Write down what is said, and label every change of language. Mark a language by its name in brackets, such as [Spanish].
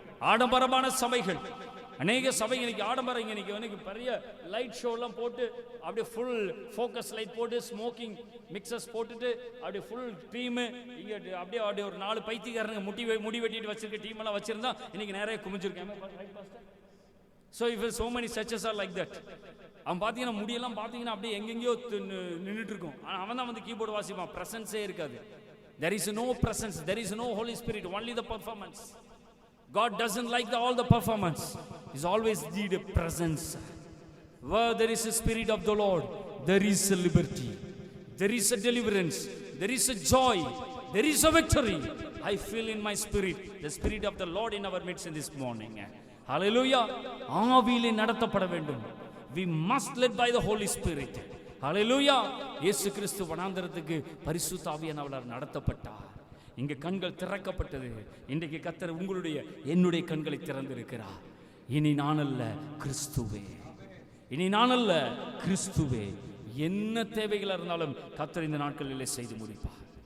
[Tamil] ஆடம்பரமான சபைகள், அநேக சபை இன்னைக்கு ஆடம்பரம். இன்னைக்கு பெரிய லைட் ஷோ எல்லாம் போட்டு அப்படியே ஃபுல் ஃபோக்கஸ் லைட் போட்டு ஸ்மோக்கிங் மிக்சர்ஸ் போட்டுட்டு அப்படியே ஃபுல் டீம் இங்க அப்படியே ஒரு 4 பைத்தியக்காரங்க முடி வெட்டிட்டு வச்சிருக்க டீம் எல்லாம் வச்சிருந்தா இன்னைக்கு நிறைய குமிஞ்சிருக்காங்க. [English] So if so many churches are like that. [Tamil] அவன் பார்த்தீங்கன்னா முடியெல்லாம் பார்த்தீங்கன்னா அப்படியே எங்கெங்கயோ நின்றுட்டு இருக்கும். ஆனால் அவன் தான் வந்து கீபோர்டு வாசிப்பான். பிரசன்ஸே இருக்காது. [English] There is no presence, there is no Holy Spirit, only the performance. God doesn't like all the performance. He's always need a presence. Where there is a spirit of the Lord, there is a liberty, there is a deliverance, there is a joy, there is a victory. I feel in my spirit the spirit of the Lord in our midst in this morning. Hallelujah. [Tamil] ஆவியிலே நடத்தப்பட வேண்டும். [English] We must led by the Holy Spirit. Hallelujah. [Tamil] இயேசு கிறிஸ்து வனாந்தரத்துக்கு பரிசுத்த ஆவியானவரால் நடத்தப்பட்டார். இங்க கண்கள் திறக்கப்பட்டது. இன்றைக்கு கர்த்தர் உங்களுடைய என்னுடைய கண்களை திறந்திருக்கிறார். இனி நான் அல்ல, கிறிஸ்துவே. இனி நான் அல்ல, கிறிஸ்துவே. என்ன தேவைகள் இருந்தாலும் கர்த்தர் இந்த நாட்களிலே செய்து முடிப்பார்.